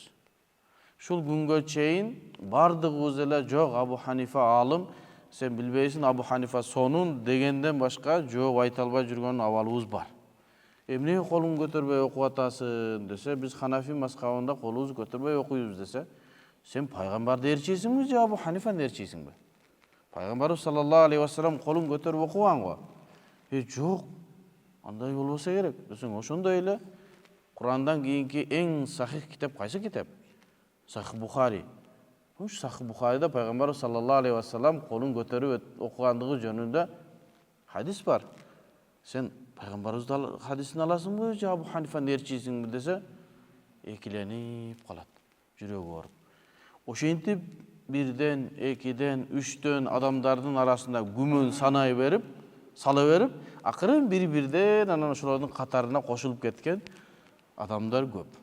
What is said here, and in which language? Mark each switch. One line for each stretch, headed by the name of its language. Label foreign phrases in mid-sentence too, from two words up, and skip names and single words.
Kyrgyz: Ушул күнгө чейин бардыгыбыз эле жок, Абу Ханифа алым, сен билбейсиң, Абу Ханифа сонун дегенден башка жооп айта албай жүргөн абалыбыз бар. Эмне колуң көтөрбөй окуп атасың десе, биз Ханафи мазхабында колубузду көтөрбөй окуйбуз десе, сен пайгамбарды ээрчийсиңби же Абу Ханифаны ээрчийсиңби? Пайгамбарыбыз
Arabic: صلى الله عليه وسلم
Kyrgyz: колун көтөрүп окуган го. Жок, андай болбоса керек десең, ошондой эле Курандан кийинки эң сахих китеп кайсы китеп? Сахих Бухари. Уш Сахих Бухарида Пайгамбарыбыз
Arabic: صلى الله عليه وسلم
Kyrgyz: колун көтөрүп окугандыгы жөнүндө хадис бар. Сен Пайгамбарыбыздын хадисин аласыңбы же Абу Ханифаны ээрчийсиңби десе, экиленип калат, жүрөгү ооруп. Ошентип бирден, экиден, үчтөн адамдардын арасында күмөн санай берип, сала берип, акырын бири-бирден анан ошолордун катарына кошулуп кеткен адамдар көп.